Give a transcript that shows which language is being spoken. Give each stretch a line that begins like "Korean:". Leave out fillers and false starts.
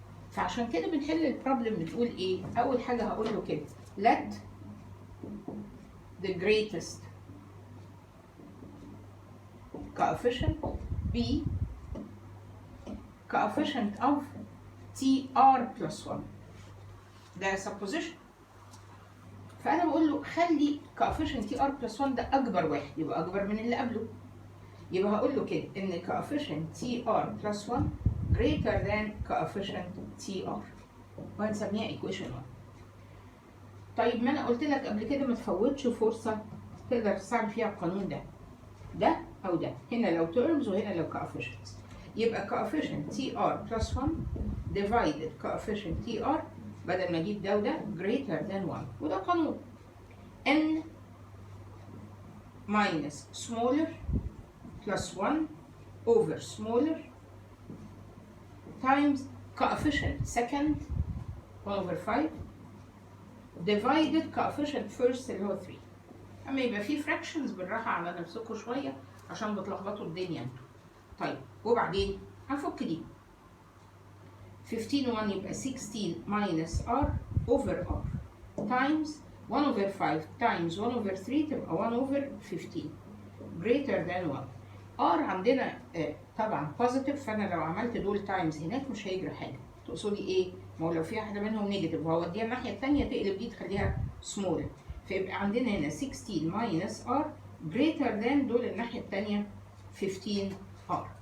Arabic: فعشان كده بنحل البروبلم بنقول ايه؟ اول حاجه هقول له كده
English: let the greatest coefficient be coefficient of TR plus 1.
Arabic: ده supposition. فانا بقول له خلي coefficient TR plus 1 ده اكبر واحد، يبقى اكبر من اللي قبله. يبقى هقول له كده ان
English: coefficient TR plus 1 greater than coefficient TR،
Arabic: وهنسميها equation 1. طيب ما انا قلت لك قبل كده ما تفوتش فرصه تقدر تستعمل فيها القانون ده، ده او ده، هنا لو terms وهنا لو coefficients.
English: يبقى coefficient TR plus 1 divided coefficient TR
Arabic: بدل ما اجيب ده وده
English: greater than 1،
Arabic: وده قانون
English: n minus smaller plus 1 over smaller times coefficient second 1 over 5 divided coefficient first اللي هو 3.
Arabic: اما يبقى في fractions بالراحه على نفسكم شويه عشان بتلخبطوا الدنيا انتوا. طيب وبعدين هنفك دي
English: 15 1 يبقى 16 minus r over r times 1 over 5 times 1 over 3 تبقى 1 over 15 greater than 1.
Arabic: r عندنا طبعا positive، فانا لو عملت دول تايمز هناك مش هيجرى حاجه. تقصدي ايه؟ ما هو لو في واحده منهم نيجاتيف وهوديها الناحيه الثانيه تقلب دي تخليها سمول، فيبقى عندنا هنا
English: 16 minus r greater than
Arabic: دول الناحيه الثانيه 15 r.